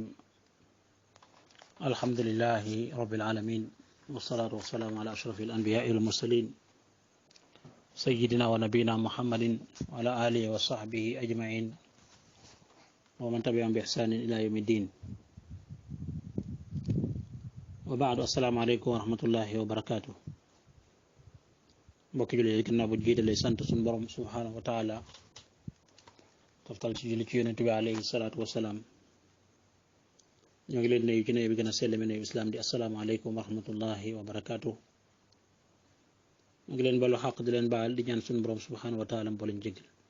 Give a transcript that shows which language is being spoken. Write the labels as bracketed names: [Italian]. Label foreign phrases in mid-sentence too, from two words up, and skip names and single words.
[Arabic] الحمد لله رب العالمين، والصلاة والسلام على أشرف الأنبياء والمرسلين سيدنا ونبينا محمد وعلى آله وصحبه أجمعين ومن تبعهم بإحسان إلى يوم الدين. وبعد، السلام عليكم ورحمة الله وبركاته. [Wolof] mbokki jullit yi ginnaaw bu jiitalee sant suñu borom [Arabic] سبحانه وتعالى, [Wolof] toftal ci julli ci yonent bi [Arabic] عليه الصلاة والسلام, [Wolof] ñoo ngi leen nuyu ci nuyu bi gën a sell mi nuyu islam di [Arabic] السلام عليكم ورحمة الله وبركاته. [Wolof] ñoo ngi leen balu xaq di leen baal di ñaan suñu borom [Arabic] سبحانه وتعالى [Wolof] mbooleem jéggal.